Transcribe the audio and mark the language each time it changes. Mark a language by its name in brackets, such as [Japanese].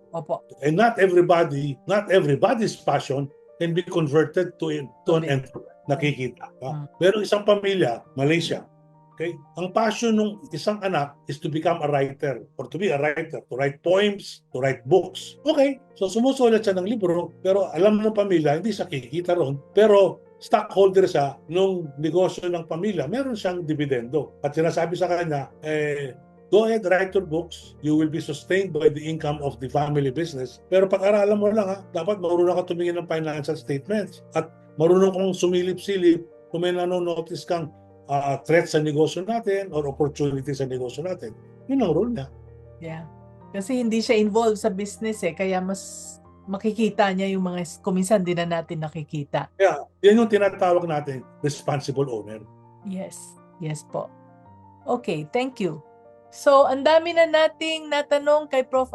[Filipino] Opo. [English] And not everybody's passion can be converted to an enterprise. Nakikita. [Filipino] Pero isang pamilya, Malaysia, okay? Ang passion ng isang anak [English] is to become a writer or to be a writer, to write poems, to write books. [Filipino] Okay, so sumusulat siya ng libro, pero alam ng pamilya, hindi siya kikita ron, pero stockholder siya nung negosyo ng pamilya, meron siyang dividendo. At sinasabi sa kanya, [English] go ahead, write your books. You will be sustained by the income of the family business. [Filipino] Pero pag-aralan mo lang, dapat marunong ka tumingin ng financial statements at marunong kang sumilip-silip kung may nanonotice kang threat sa negosyo natin or opportunity sa negosyo natin. Yun ang role niya. [English] Yeah. [Filipino] Kasi hindi siya involved sa business kaya mas makikita niya yung mga kuminsan din na natin nakikita. Yeah, yan yung tinatawag natin responsible owner. [English] Yes. Yes po. Okay, thank you. [Filipino] So, ang dami na nating natanong kay Prof.